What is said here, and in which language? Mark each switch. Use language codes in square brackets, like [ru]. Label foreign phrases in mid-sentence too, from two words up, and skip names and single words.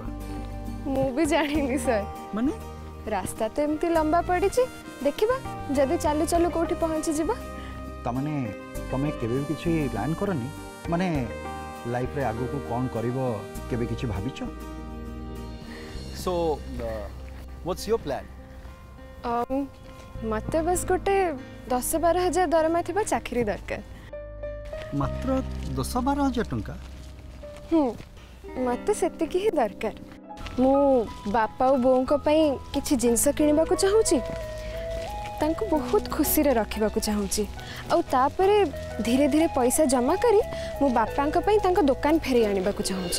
[or] ମୁଁ ବି ଜାଣିନି ସର ମାନେ ରାସ୍ତା ତ ଏମିତି ଲମ୍ବା ପଡ଼ିଛି ଦେଖିବା ଯଦି ଚାଲୁ ଚାଲୁ କୋଠି ପହଞ୍ଚି ଯିବା ତ ମାନେ ତମେ କେବେ କିଛି ପ୍ଲାନ କରିନି ମାନେ ଲାଇଫରେ ଆଗକୁ କଣ କରିବ କେବେ କିଛି ଭାବିଛ [en] so what's your plan [or] ମତେ ବସ ଗୋଟେ 10-12 ହଜାର ଦରମା ଥିବା ଚାକିରି ଦରକାର ମାତ୍ର 10-12 ହଜାର ଟଙ୍କା ମତେ ସେତିକି ହିଁ ଦରକାର ମୁଁ ବାପା ଆଉ ବୋଉକୁ ପାଇଁ କିଛି ଜିନିଷ କିଣିବାକୁ ଚାହୁଁଛି ତାଙ୍କୁ ବହୁତ ଖୁସିରେ ରଖିବାକୁ ଚାହୁଁଛି ଆଉ ତାପରେ ଧୀରେ ଧୀରେ ପଇସା ଜମା କରି ମୋ ବାପାଙ୍କ ପାଇଁ ତାଙ୍କ ଦୋକାନ ଫେରି ଆଣିବାକୁ ଚାହୁଁଛି।